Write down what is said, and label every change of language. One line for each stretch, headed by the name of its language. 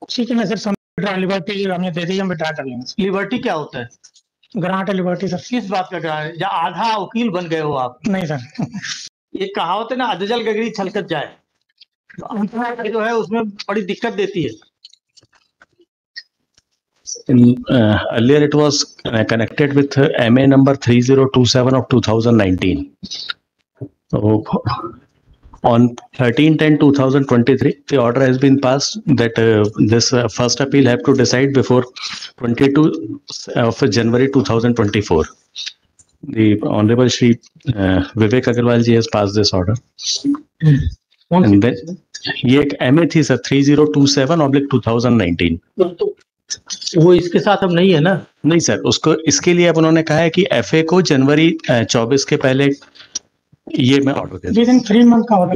Hindi: ठीक है ना सर, लिबर्टी हमें दे दी, हम विड्रा कर लेंगे। लिबर्टी क्या होता है? Grant liberty sir. किस बात का ग्रांट? या आधा वकील बन गए हो आप? नहीं सर। ये कहावत है ना, अधजल गगरी छलकत जाए, तो जो है उसमें बड़ी दिक्कत देती है।
English: Earlier it was connected with MA number 3027 of 2019. So on 13/10/2023, the order has been passed that this first appeal have to decide before 22 of January 2024. The Honorable Shri Vivek Agarwal ji has passed this order. And then
Hindi: ये एक MA थी sir 3027/2019. वो इसके साथ अब नहीं है ना? नहीं सर, उसको इसके लिए अब उन्होंने कहा है कि FA को जनवरी 24 के पहले ये मैं ऑर्डर दे विदिन 3 मंथ का ऑर्डर,